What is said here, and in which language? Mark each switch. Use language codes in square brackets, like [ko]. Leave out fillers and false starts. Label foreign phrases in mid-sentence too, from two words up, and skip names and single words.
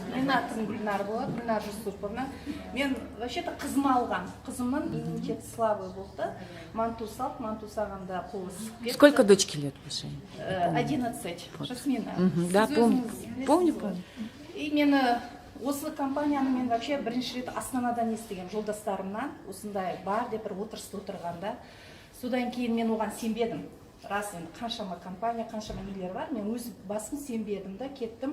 [kk] Менің атым Гүлнар болады, Гүлнар Жүсіповна. Мен вообще-то қызым алған. Қызымның иммунитеті слабый болды. Манту салып, манту сағанда қолы ісіп кетті. [ru] Сколько дочке лет вашей? 11. Жасмина. Да, [kk] Сіз [ru] помню. [kk] өзіңіз [ru] Помню, [kk] білесіз ғой. [ru] помню. [kk] И мені осы компанияны мен вообще бірінші рет Астанадан естіген жолдастарымнан, осындай бар деп бір отырыста отырғанда. Содан кейін мен оған сенбедім. Рас, енді қаншама компания, қаншама нелер бар, мен өз басым сенбедім да, кеттім.